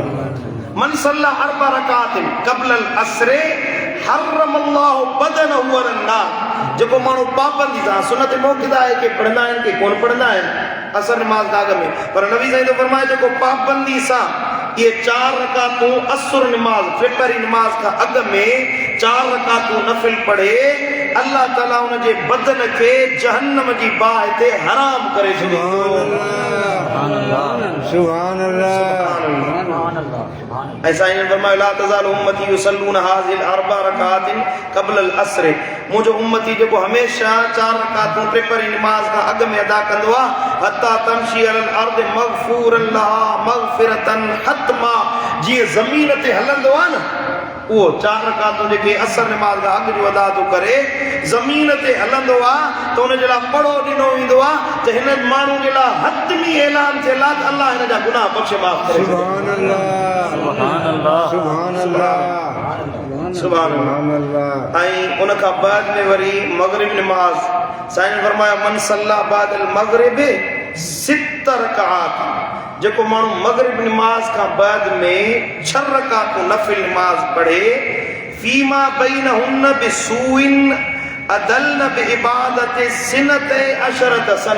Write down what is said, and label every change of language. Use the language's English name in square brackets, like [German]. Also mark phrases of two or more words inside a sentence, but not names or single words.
[Arabic] من صلى 4 ركعات قبل العصر حرم الله بدنه على النار, [Sindhi] जेको माण्हू पाबंदी सां, सुन्नत मुअक्किदा आहे के पढ़ंदा आहिनि के कोन पढ़ंदा आहिनि असर निमाज़ दाग में, पर नबी साईं तो फरमाए जेको पाबंदी सां ये 4 रकातूं असुर निमाज़ 3 पहरी निमाज़ खां अॻु में 4 रकातूं नफ़िल पढ़े, अल्लाह ताला उन जे बदन खे जहन्नम जी बाह ते हराम करे छॾींदो। [Arabic] سبحان الله، سبحان الله. [Sindhi] ऐसा इन फरमाया [Arabic] لا تزال أمتي يصلون هذه 4 ركعات قبل العصر, [Sindhi] मुंहिंजो उम्मती जेको हमेशह 4 रकातूं 3 पहरी निमाज़ खां अॻु में अदा कंदो आहे, [Arabic] حتى تمشي على الأرض مغفورا لها مغفرة حتما, [Sindhi] जीअं ज़मीन ते हलंदो आहे न उहो 4 रकातूं जेके असर निमाज़ खां अॻु जो अदा थो करे, ज़मीन ते हलंदो आहे त उन जे लाइ पड़ो ॾिनो वेंदो आहे त हिन माण्हू जे लाइ हतमी ऐलान थियल आहे त अल्लाह हिन जा गुनाह बख़्शे माफ़ करे। [Arabic] سبحان الله، سبحان الله، سبحان الله، سبحان الله. [Sindhi] ऐं उन खां बाद में वरी मग़रिब निमाज़, साईं फरमाया [Arabic] من صلى بعد المغرب 6 ركعات, [Sindhi] जेको माण्हू मग़रिब निमाज़ खां बाद में 6 रकातूं नफ़िल निमाज़ पढ़े, [Arabic] فيما بينهن بسوء عدلن بعبادة سنة عشرة سنة,